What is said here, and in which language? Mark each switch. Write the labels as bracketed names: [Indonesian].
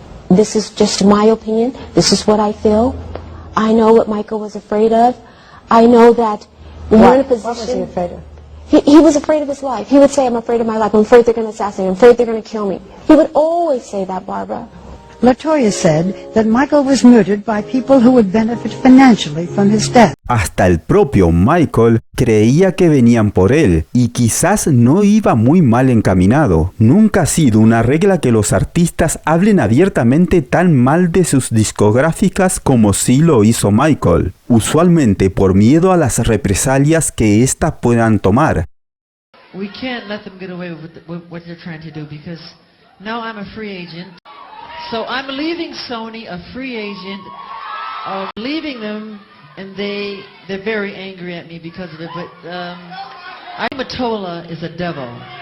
[English] This is just my opinion. This is what I feel. I know what Michael was afraid of. I know that when you're in a position... What was he afraid of? He was afraid of his life. He would say, I'm afraid of my life. I'm afraid they're going to assassinate me. I'm afraid they're going to kill me. He would always say that, Barbara. LaToya said that Michael was murdered by people who would benefit financially from his death. [Spanish] Hasta el propio Michael creía que venían por él y quizás no iba muy mal encaminado. Nunca ha sido una regla que los artistas hablen abiertamente tan mal de sus discográficas como sí lo hizo Michael, usualmente por miedo a las represalias que éstas puedan tomar. [English] We can't let them get away with what they're trying to do, because now I'm a free agent. So I'm leaving Sony a free agent, leaving them, and they're very angry at me because of it, but Mottola is a devil.